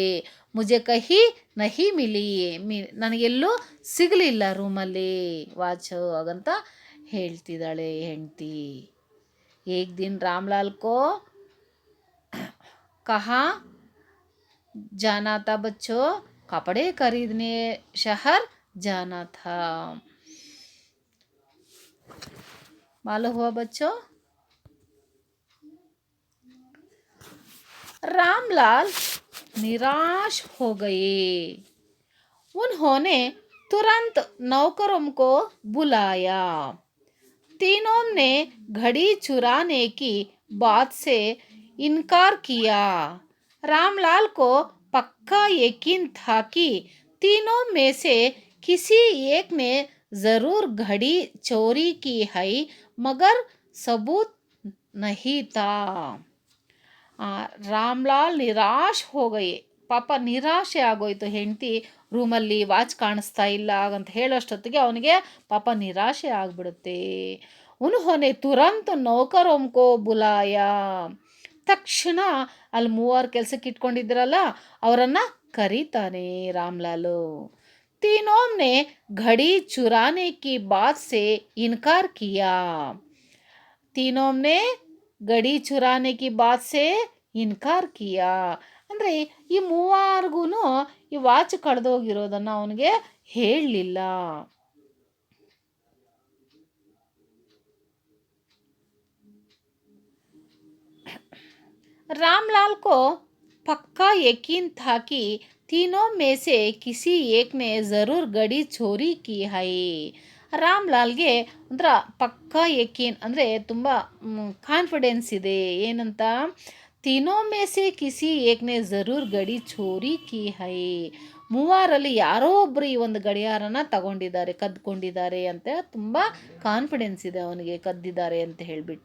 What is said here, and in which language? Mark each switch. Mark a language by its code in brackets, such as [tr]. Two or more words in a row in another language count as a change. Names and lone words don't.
[hi] मुझे कहीं नहीं मिली, [kn] ನನಗೆಲ್ಲೂ ಸಿಗಲಿಲ್ಲ ರೂಮಲ್ಲಿ ವಾಚು ಹಾಗಂತ ಹೇಳ್ತಿದ್ದಾಳೆ ಹೆಂಡತಿ. [hi] एक दिन रामलाल को कहाँ जाना था बच्चो? कपड़े खरीदने शहर जाना था. मालूम हुआ बच्चों? रामलाल निराश हो गए. उन्होंने तुरंत नौकरों को बुलाया. तीनों ने घड़ी चुराने की बात से इनकार किया। रामलाल को पक्का यकीन था कि तीनों में से किसी एक ने जरूर घड़ी चोरी की है, मगर सबूत नहीं था। रामलाल निराश हो गई, ಪಾಪ ನಿರಾಶೆ ಆಗೋಯ್ತು. [kn] ಹೆಂಡತಿ ರೂಮಲ್ಲಿ ವಾಚ್ ಕಾಣಿಸ್ತಾ ಇಲ್ಲ ಅಂತ ಹೇಳೋಷ್ಟೊತ್ತಿಗೆ ಅವನಿಗೆ ಪಾಪ ನಿರಾಶೆ ಆಗ್ಬಿಡುತ್ತೆ. [hi] उन्होंने तुरंत नौकरों को बुलाया, [kn] ತಕ್ಷಣ ಅಲ್ಲಿ ಮೂವರು ಕೆಲಸಕ್ಕೆ ಇಟ್ಕೊಂಡಿದ್ರಲ್ಲ ಅವರನ್ನು ಕರೀತಾನೆ ರಾಮ್ಲಾಲು. [hi] तीनों ने घड़ी चुराने की बात से इनकार किया। तीनों ने घड़ी चुराने की बात से इनकार किया. [kn] ಅಂದರೆ ಈ ಮೂವಾರ್ಗೂ ಈ ವಾಚ್ ಕಳೆದೋಗಿರೋದನ್ನು ಅವನಿಗೆ ಹೇಳಲಿಲ್ಲ. [hi] रामलाल को पक्का यकीन था कि तीनों में से किसी एक ने ज़रूर घड़ी चोरी की है. [kn] ರಾಮ್ಲಾಲ್ಗೆ ಒಂಥರ [hi] पक्का यक़ीन [kn] ಅಂದರೆ ತುಂಬ ಕಾನ್ಫಿಡೆನ್ಸ್ ಇದೆ. ಏನಂತ, [hi] तीनों में से किसी एक ने ज़रूर घड़ी चोरी की है, [kn] ಮೂವರಲ್ಲಿ ಯಾರೋ ಒಬ್ಬರು ಈ ಒಂದು ಗಡಿಯಾರನ ತಗೊಂಡಿದ್ದಾರೆ, ಕದ್ಕೊಂಡಿದ್ದಾರೆ ಅಂತ ತುಂಬ ಕಾನ್ಫಿಡೆನ್ಸ್ ಇದೆ ಅವನಿಗೆ, ಕದ್ದಿದ್ದಾರೆ ಅಂತ ಹೇಳಿಬಿಟ್ಟು.